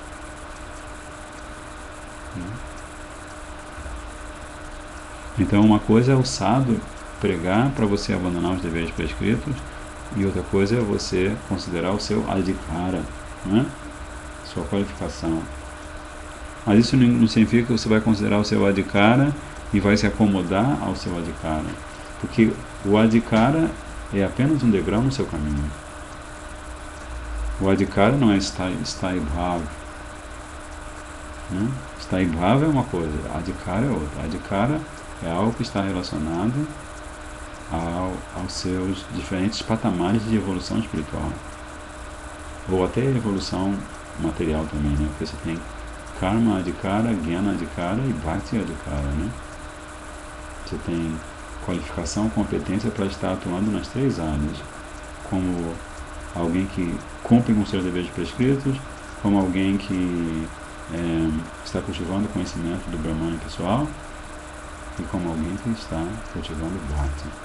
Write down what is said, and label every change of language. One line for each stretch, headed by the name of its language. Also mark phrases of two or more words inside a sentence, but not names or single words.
Portuguese: Então, uma coisa é o sadhu pregar para você abandonar os deveres prescritos, e outra coisa é você considerar o seu adhikara, né? Sua qualificação. Mas isso não significa que você vai considerar o seu adhikara e vai se acomodar ao seu adhikara, porque o adhikara é apenas um degrau no seu caminho. O adhikara não é
Sanskrit: स्थायी भाव,
Portuguese: né?
Sanskrit: स्थायी भाव
Portuguese: é uma coisa, adhikara é outra. Adhikara é algo que está relacionado aos seus diferentes patamares de evolução espiritual, ou até evolução material também, né? Porque você tem
Sanskrit: कर्म अधिकार ज्ञान अधिकार
Portuguese: e
Sanskrit: भक्ति अधिकार,
Portuguese: né? Você tem qualificação, competência para estar atuando nas três áreas, como alguém que cumpre com seus deveres prescritos, como alguém que está cultivando o conhecimento do Brahmana pessoal, e como alguém que está cultivando Bhakti.